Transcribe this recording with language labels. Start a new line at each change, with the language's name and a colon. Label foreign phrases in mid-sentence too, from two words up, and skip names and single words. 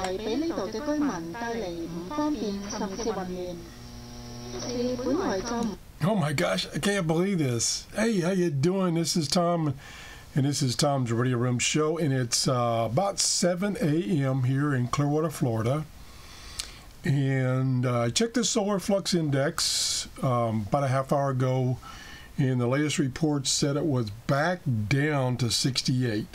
Cantonese: 係俾呢度嘅居民帶嚟唔方便甚至混亂。事本來就唔
English: Oh my gosh, I can't believe this. Hey, how you doing? This is Tom, and this is Tom's Radio Room Show, and it's about 7 a.m. here in Clearwater, Florida. And I checked the solar flux index about a half hour ago, and the latest report said it was back down to 68.